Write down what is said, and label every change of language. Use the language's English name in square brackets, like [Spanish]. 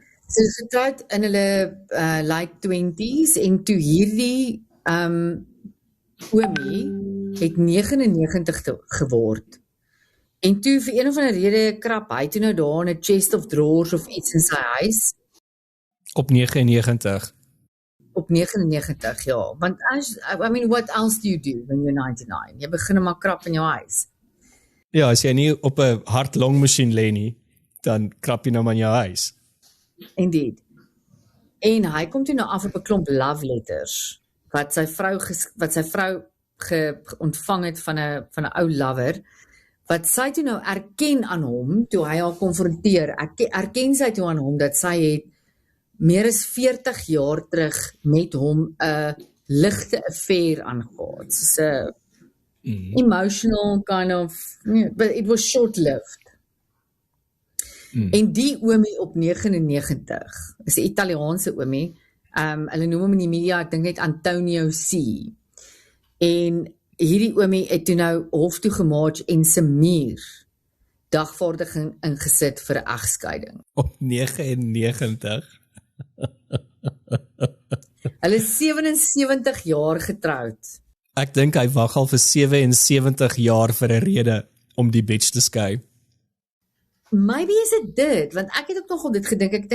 [Afrikaans] Sy is getroud in hulle late 20s en toe hierdie oomie het 99 geword. En toe vir een of ander rede krap hy toe nou daar in 'n chest of drawers of iets in sy huis. Op 99. Op 99, ja. [English] Want I mean, what else do you do when you're 99? [Afrikaans] Jy begin maar krap in jou huis. Ja, as jy nie op 'n hart-longmasjien lê nie, dan krap jy nou maar in jou huis. [English] Indeed. [Afrikaans] En hy kom toe nou af op 'n klomp love letters wat sy vrou ontvang het van 'n ou lover, wat sy toe nou erken aan hom toe hy haar konfronteer. Erken sy toe aan hom dat sy het meer as 40 jaar terug met hom 'n ligte affair aangegaan. So 'n [English] emotional kind of, but it was short-lived. [Afrikaans] En die oomie op 99 is 'n Italiaanse oomie. Hulle noem hom in die media, ek dink net Antonio C. En hierdie oomie het toe nou hof toe gemarch en se muur dagvaardiging ingesit vir 'n egskeiding. Op 99. Hulle is 77 jaar getroud. Ek dink hy wag al vir 77 jaar vir 'n rede om die bitch te skei. Maybe is dit, want ek het ook nogal dit gedink.